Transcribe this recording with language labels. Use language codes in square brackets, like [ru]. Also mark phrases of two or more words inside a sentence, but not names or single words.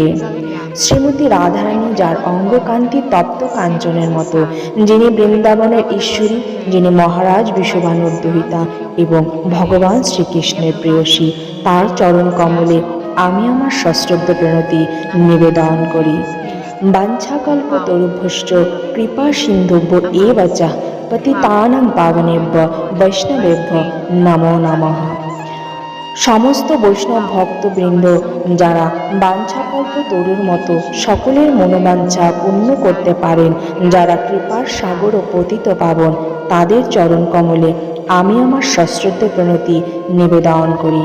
[bn] শ্রীমতী রাধারানী, যার অঙ্গকান্তি তপ্ত কাঞ্চনের মতো, যিনি বৃন্দাবনের ঈশ্বরী, যিনি মহারাজ বিশ্বভানুর দুহিতা এবং ভগবান শ্রীকৃষ্ণের প্রেয়সী, তার চরণ কমলে আমি আমার সশ্রদ্ধ প্রণতি নিবেদন করি। [sa] বাঞ্ছাকল্পতরুভ্যশ্চ কৃপা সিন্ধুভ্য এব চ পতিতানাং পাবনেভ্য বৈষ্ণবেভ্য নমো নমঃ। [bn] সমস্ত বৈষ্ণব ভক্তবৃন্দ, যারা বাঞ্ছাকল্প তরুর মতো সকলের মনোবাঞ্ছা পূর্ণ করতে পারেন, যারা কৃপার সাগর ও পতিত পাবন, তাদের চরণ কমলে আমি আমার সশ্রদ্ধ প্রণতি নিবেদন করি।